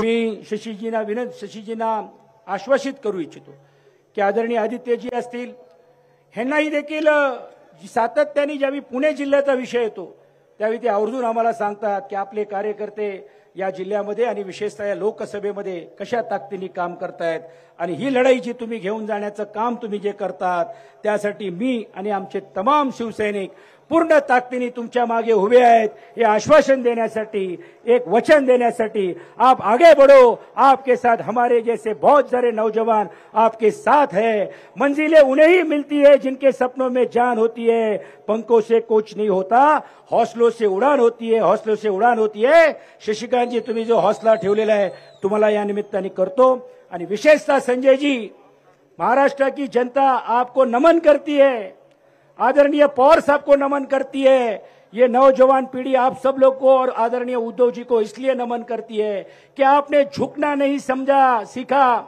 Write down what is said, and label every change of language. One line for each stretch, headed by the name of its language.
Marathi: मी शशीजींना आश्वासित करू इच्छितो की आदरणीय आदित्यजी असतील ह्यांनाही देखील सातत्याने ज्यावेळी पुणे जिल्ह्याचा विषय येतो त्यावेळी ते आवर्जून आम्हाला सांगतात की आपले कार्यकर्ते या जिल्ह्यामध्ये आणि विशेषतः या लोकसभेमध्ये कशा ताकदीने काम करतायत आणि ही लढाई जी तुम्ही घेऊन जाण्याचं काम तुम्ही जे करतात त्यासाठी मी आणि आमचे तमाम शिवसैनिक पूर्ण ताकदीने तुमच्या मागे उभे आहेत हे आश्वासन देण्यासाठी, एक वचन देण्यासाठी
Hindi: आप आगे बढ़ो। आपके साथ हमारे जैसे बहुत सारे नौजवान आपके साथ है। मंजिलें उन्हें ही मिलती है जिनके सपनों में जान होती है। पंखों से कोच नहीं होता, हौसलों से उड़ान होती है, हौसलों से उड़ान होती है।
Marathi: शशिकांतजी, तुम्ही जो हौसला ठेवलेला आहे तुम्हाला या निमित्ताने करतो। आणि विशेषतः
Hindi: संजय जी, महाराष्ट्र की जनता आपको नमन करती है, आदरणीय पवार साहब को नमन करती है। ये नौजवान पीढ़ी आप सब लोग को और आदरणीय उद्धव जी को इसलिए नमन करती है कि आपने झुकना नहीं समझा, सीखा।